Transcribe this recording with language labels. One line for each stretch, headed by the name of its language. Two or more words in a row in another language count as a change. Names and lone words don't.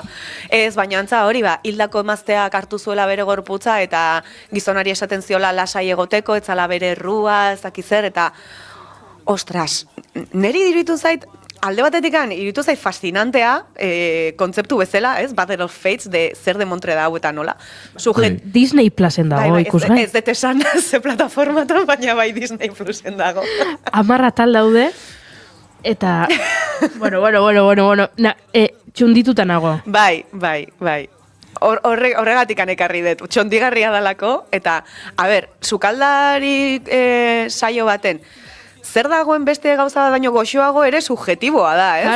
Basque: Ez, baina antza hori, hildako emazteak hartu zuela bere gorputza, eta gizonari esaten ziola lasai egoteko, etzala bere errua, ez dakizer, eta ostras, neri diritu zait, alde batetik iritu zait fascinantea, kontzeptu bezala, ez? Battle of Fates, de zer demontre da hau eta nola. Disney Plusen dago, ikusgai. Ez dut esan ze plataformatan, baina bai Disney Plusen dago. 10 atal daude, eta, bueno, txundituta nago. Bai. Horregatik ekarri dut, txondigarria dalako, eta, sukaldari saio baten, zer dagoen beste gauza bat baino goxoago ere subjetiboa da, ez?